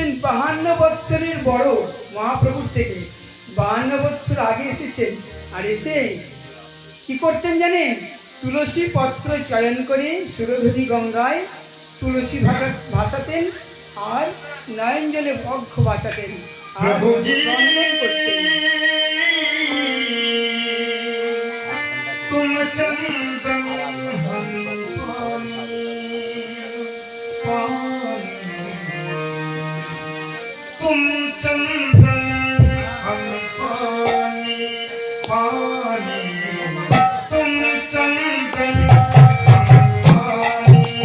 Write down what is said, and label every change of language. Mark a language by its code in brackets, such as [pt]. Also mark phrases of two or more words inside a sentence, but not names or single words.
[bn] 52 বৎসরের বড় মহাপ্রভুর থেকে 52 বৎসর আগে এসেছেন। আর এসে কি করতেন জানেন? তুলসী পত্র চয়ন করে সুরধুরি গঙ্গায় তুলসী ভাসাতেন, আর নয়ন জলে বক্ষ ভাসাতেন, আর বন্দন করতেন। [hi] तुम चंदन हम पानी, तुम चंदन हम पानी, तुम चंदन हम पानी।